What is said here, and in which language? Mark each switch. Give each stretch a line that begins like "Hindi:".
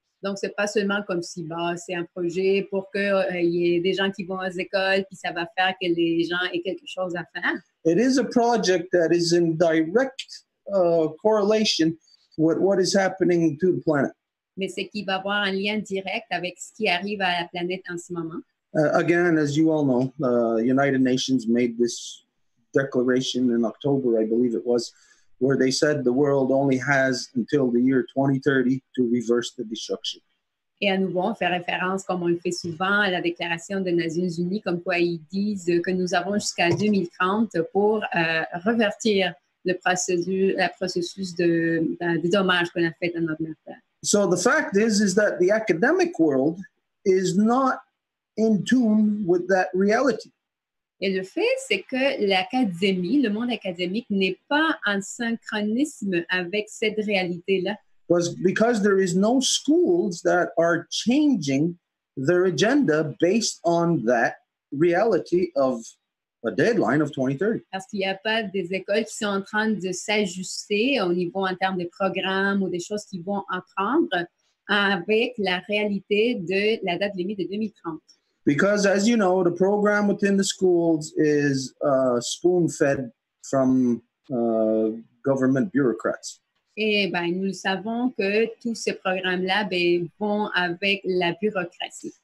French: Donc, c'est pas seulement comme si c'est un projet pour qu'il y ait des gens qui vont aux écoles, puis ça va faire que les gens aient quelque chose à faire.
English: It is a project that is in direct correlation with what is happening to the planet.
French: Mais c'est qu'il va avoir un lien direct avec ce qui arrive à la planète en ce moment.
English: Again, as you all know, the United Nations made this declaration in October, I believe it was, where they said the world only has until the year 2030 to reverse the destruction.
French: Et à nouveau, on fait référence, comme on le fait souvent, à la déclaration des Nations Unies, comme quoi ils disent que nous avons jusqu'à 2030 pour revertir le processus de dommages qu'on a fait à notre terre.
English: So the fact is that the academic world is not in tune with that reality.
French: Et le fait, c'est que l'académie, le monde académique, n'est pas en synchronisme avec cette réalité-là.
English: Because there is no schools that are changing their agenda based on that reality of a deadline of 2030.
French: Parce qu'il n'y a pas des écoles qui sont en train de s'ajuster au niveau en termes de programmes ou des choses qui vont apprendre avec la réalité de la date limite de 2030.
English: Because, as you know, the program within the schools is spoon-fed from government bureaucrats.
French: Et nous le savons que tous ces programmes-là vont avec la bureaucratie.